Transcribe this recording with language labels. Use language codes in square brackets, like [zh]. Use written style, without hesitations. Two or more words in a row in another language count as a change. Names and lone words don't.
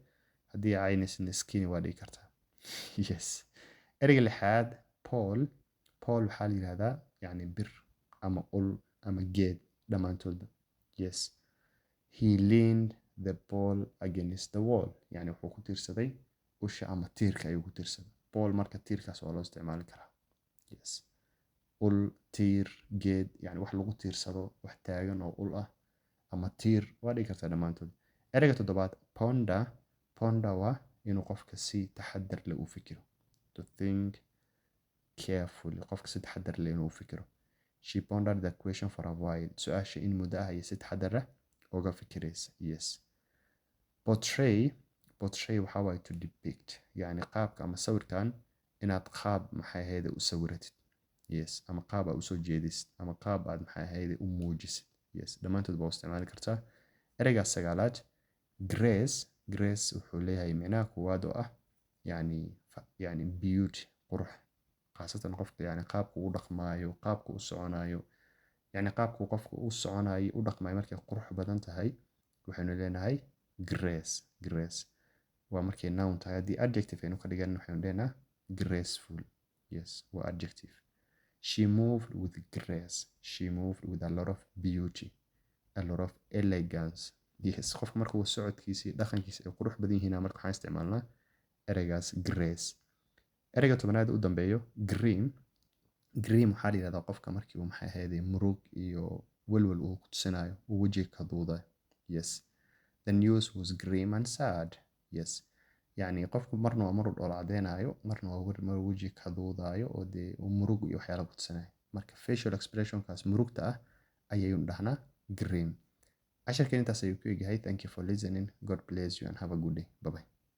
[so] Haddii caynaysna skinny waa dhigi kartaa. Yes. Ereyga lixaad pole. Pole waxaa la yiraahdaa yani bir ama ul ama geed dhammaantoodba. Yes. [en] He leaned the pole against the wall. [so] Yani wuxuu ku tiirsaday usha ama tiirka ayuu ku tiirsaday. Pole marka tiirkaas waa loo isticmaali karaa. Yes. Ul, tiir, geed, yani wax lagu tiirsado, wax taagan oo ul ah ama tiir waa dhigi kartaa dhammaantood. Ereyga toddobaad ponder. Ponder waa inuu qofka si taxadar leh u fikiro. [en] To think carefully. [so] Qofka si taxadar leh inuu u fikiro. [en] She pondered the question for a while. [so] Su'aasha in muddo ah ayay si taxadar leh uga fikiraysa. Yes. Portray. Portray waxaa waaye [en] to depict. [so] Yani qaabka ama sawirkan inaad qaab maxay ahayd u sawiratid. Yes. Ama qaab aad u soo jeedisid ama qaab aad maxay ahayd u muujisid. Yes. Dhammaantood baa u isticmaali kartaa. Ereyga sagaalaad grace. Grace wuxuu leeyahay micnaha koowaad oo ah yani beauty, qurux. Khaasatan qofka yani qaabku u dhaqmaayo, qaabku u soconayo. Yani qaabku qofku u soconayo u dhaqmaayo markay qurux badan tahay waxaynu leenahay grace. Waa markay noun tahay. Haddii adjective aynu ka dhigan waxaynu leenahay graceful. [en] Yes. Waa adjective. She moved with grace. She moved with a lot of beauty. A lot of elegance. Yes. [so] Qofka markuu socodkiisa dhaqankiisa ay qurux badan yihiin marka waxaan isticmaalnaa ereygaas grace. Ereyga tobanaad u dambeeyo grim. Grim waxaa la yiraahdaa qofka markii uu maxay ahayd murug iyo walwal uu ku tusinayo uu wajiga ka duudayo. Yes. [en] The news was grim and sad. Yes. [so] Yani qofku marna waa maruu dhoola cadeynayo, marna waa mar wajiga ka duudayo oo dee murug iyo waxyaalo ku tusinayo. Marka [en] facial expressionkaas [so] murugta ah ayaynu dhahnaa grim. Casharkeen intaas ayuu ku egyahay. [en] Thank you for listening. God bless you and have a good day. Bye bye.